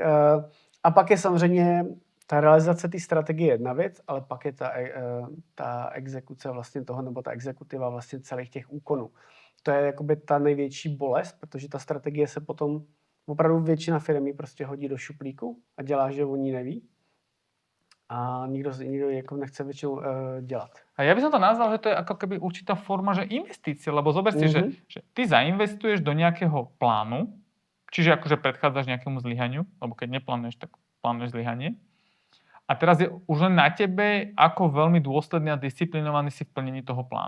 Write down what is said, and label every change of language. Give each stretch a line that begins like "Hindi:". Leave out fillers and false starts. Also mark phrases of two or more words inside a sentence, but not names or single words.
Czech: A pak je samozřejmě ta realizace té strategie jedna věc, ale pak je ta exekuce vlastně toho, nebo ta exekutiva vlastně celých těch úkonů. To je jakoby ta největší bolest, protože ta strategie se potom opravdu většina firmy prostě hodí do šuplíku a dělá, že oni neví. A nikdo jako nechce většinou dělat.
Slovak: A ja by som to nazval, že to je ako keby určitá forma, že investície, lebo zober si, že ty zainvestuješ do nejakého plánu, čiže akože predchádzaš nejakému zlyhaniu, lebo keď neplánuješ, tak plánuješ zlyhanie. A teraz je už len na tebe, ako veľmi dôsledný a disciplinovaný si v plnení toho plánu.